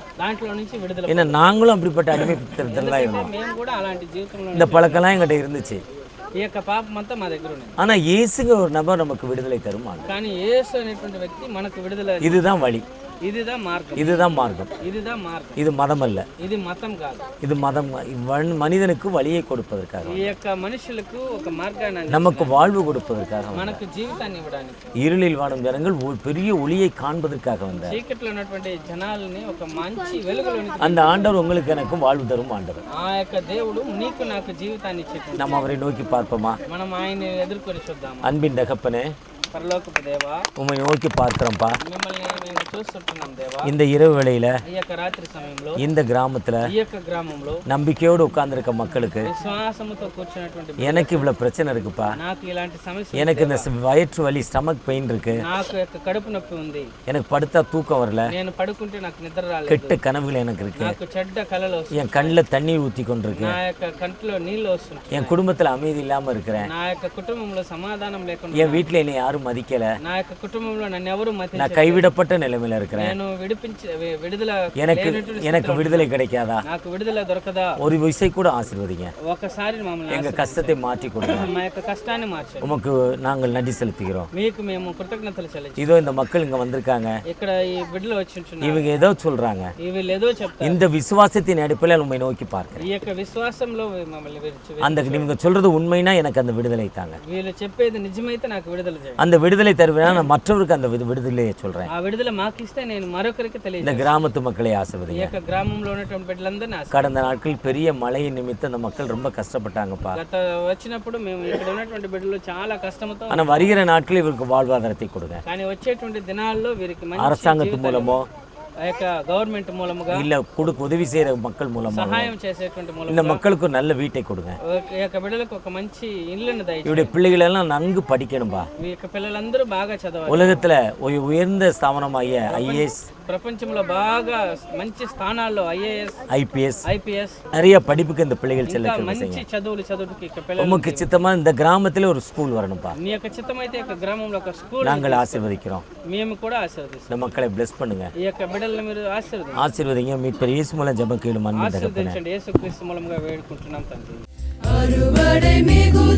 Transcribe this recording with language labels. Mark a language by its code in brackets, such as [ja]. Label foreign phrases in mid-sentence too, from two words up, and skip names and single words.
[te] దాంట్లో నుంచి విడుదల. [ta] ஏன்னா நாங்களும் அப்படிப்பட்ட அடிமைத்தனத்தில் தான் இருந்தோம். [te] మేము కూడా అలాంటి జీవితంలో [ta] இந்த பழக்கம்லாம் எங்கிட்ட இருந்துச்சு. [te] ఈ యొక్క పాపం అంతా మా దగ్గర ఉంది. [ta] ஆனால் இயேசுங்கிற ஒரு நபர் நமக்கு விடுதலை தருமாங்க. [te] కానీ యేసు అనేటువంటి వ్యక్తి మనకు విడుదల. [ta] இதுதான் வழி, இதுதான் మార్గం, இதுதான் மார்க்கம், இதுதான் మార్గం. இது மதம் அல்ல, [te] ఇది మతం కాదు, [ta] இது மதம். மனிதனுக்கு வழியை கொடுப்பதற்காக, [te] ఈ యొక్క మనుషులకు ఒక మార్గాన్ని, [ta] நமக்கு வாழ்வு கொடுப்பதற்காக, [te] మనకు జీవితాన్ని ఇవ్వడానికి, [ta] இருளில் வாழும் ஜனங்கள் ஒரு பெரிய ஒளியை காண்பதற்காக வந்தார். [te] చీకట్లో ఉన్నటువంటి జనాల్ని ఒక మంచి వెలుగులోనికి, [ta] அந்த ஆண்டவர் உங்களுக்கு எனக்கும் வாழ்வு தரும் ஆண்டவர். [te] ఆ యొక్క దేవుడు నీకు నాకు జీవితాన్ని ఇచ్చేటువంటి. [ta] நம்ம அவரை நோக்கி பார்ப்போமா? [te] మనం ఆయన్ని ఎదుర్కొని చూద్దాము. [ta] அன்பின் தகப்பனே, [te] పరలోకపు దేవా, [ta] உம்மை நோக்கி பார்க்கிறோம்ப்பா. [te] మిమ్మల్ని మేము చూస్తున్నాం దేవా. [ta] இந்த இரவு வேளையில [te] ఈ యొక్క రాత్రి సమయంలో [ta] இந்த கிராமத்துல [te] ఈ యొక్క గ్రామంలో [ta] நம்பிக்கையோடு உட்கார்ந்துருக்க மக்களுக்கு, [te] విశ్వాసముతో కూర్చున్నటువంటి [ta] எனக்கு இவ்வளவு பிரச்சனை இருக்குப்பா, [te] నాకు ఇలాంటి సమస్య, [ta] எனக்கு இந்த வயிற்று வலி [en] stomach pain [ta] இருக்கு, [te] నాకు యొక్క కడుపు నొప్పి ఉంది, [ta] எனக்கு படுத்தா தூக்கம் வரல, [te] నేను పడుకుంటే నాకు నిద్ర రాలేదు, [ta] கெட்ட கனவுகள் எனக்கு இருக்கு, [te] నాకు చెడ్డ కలలు వస్తున్నాయి, [ta] என் கண்ணில் தண்ணீர் ஊற்றி கொண்டிருக்கு, [te] నా యొక్క కంట్లో నీళ్లు వస్తున్నాయి, [ta] என் குடும்பத்தில் அமைதி இல்லாம இருக்கிறேன், [te] నా యొక్క కుటుంబంలో సమాధానం లేకుండా, [ta] என் வீட்டில் என்னை யாரும் மதிக்கல, [te] నా యొక్క కుటుంబంలో నన్ను ఎవరు మతించలేదు, [ta] நான் கைவிடப்பட்ட நிலைமையில இருக்கிறேன், [te] నేను విడుదల [ta] எனக்கு விடுதலை கிடைக்காதா? [te] నాకు విడుదల దొరకదా? [ta] ஒரு விசை கூட ஆசீர்வதிங்க. [te] ఒకసారి మమ్మల్ని [ta] எங்க கஷ்டத்தை மாற்றி கொடுங்க. [te] మా యొక్క కష్టాన్ని మార్చండి. [ta] உமக்கு நாங்கள் நன்றி செலுத்துகிறோம். [te] మీకు మేము కృతజ్ఞతలు చెల్లించాలి. [ta] இதோ இந்த மக்கள் இங்க வந்திருக்காங்க, [te] ఇక్కడ ఈ బిడ్డలు వచ్చి ఉంటున్నారు, [ta] இவங்க ஏதோ சொல்றாங்க, [te] వీళ్ళు ఏదో చెప్తారు. [ta] இந்த விசுவாசத்தின் அடிப்படையில் உண்மை நோக்கி பார்க்கிறேன். [te] ఈ యొక్క విశ్వాసంలో మమ్మల్ని [ta] அந்த நீங்க சொல்றது உண்மைனா எனக்கு அந்த விடுதலை தாங்க. [te] వీళ్ళు చెప్పేది నిజమైతే నాకు విడుదల చేయండి. [ta] அந்த விடுதலை தருவேனா நான் மற்றவருக்கு அந்த விடுதலையை சொல்றேன். [te] ఆ విడుదల మాకు ఇస్తే నేను మరొకరికి [ta] இந்த [te] తెలియజేస్తాను. [ta] கிராமத்து மக்களை [te] ఈ [ta] ஆசீர்வதிங்க. [te] యొక్క గ్రామంలో ఉన్నటువంటి బిడ్డలందరినీ [ta] கடந்த நாட்கள் பெரிய மழை நிமித்தம் அந்த மக்கள் ரொம்ப கஷ்டப்பட்டாங்கப்பா. [te] గత వచ్చినప్పుడు మేము ఇక్కడ ఉన్నటువంటి బిడ్డలు చాలా కష్టంతో, [ta] ஆனா வருகிற நாட்களில் இவருக்கு வாழ்வாதாரத்தை கொடுங்க. [te] కానీ వచ్చేటువంటి దినాల్లో వీరికి మంచి [ta] அரசாங்கத்து மூலமோ [te] ఆ యొక్క గవర్నమెంట్ మూలముగా, [ta] இல்ல உதவி செய்யற மக்கள் மூலமா [te] సహాయం చేసేటువంటి [ta] இந்த [te] మూలముగా [ta] மக்களுக்கு ஒரு நல்ல வீட்டை கொடுங்க. [te] ఈ యొక్క బిడ్డలకు ఒక మంచి ఇల్లును దయచేయండి. [ta] இவருடைய பிள்ளைகள் எல்லாம் நன்கு படிக்கணும்பா. [te] ఈ యొక్క పిల్లలందరూ బాగా చదవాలి. [ta] உலகத்துல உயர்ந்த ஸ்தாபனமாகிய ஐஏஎஸ், [te] ప్రపంచంలో బాగా మంచి స్థానాల్లో ఐఏఎస్, ఐపీఎస్ [ta] நிறைய படிப்புக்கு இந்த பிள்ளைகள் செல்ல [te] మంచి చదువుకి ఇక పిల్లలు, [ta] உமக்கு சித்தமா இந்த கிராமத்துல ஒரு ஸ்கூல் வரணும்பா. [te] నీ యొక్క చిత్తమైతే ఈ యొక్క గ్రామంలో ఒక స్కూల్ [ta] நாங்கள் ஆசீர்வதிக்கிறோம். [te] మేము కూడా ఆశీర్వదిస్తాం. [ta] இந்த மக்களை பிளஸ் பண்ணுங்க. [te] ఈ యొక్క బిడ్డలను మీరు ఆశీర్వదించండి. [ta] ஆசீர்வதிங்க. மீட்பர் இயேசு மூலம் ஜெபம் கேளும் அன்பு தகப்பனே. [te] ఆశీర్వదించండి. యేసుక్రీస్తు మూలంగా వేడుకుంటున్నాం తండ్రి.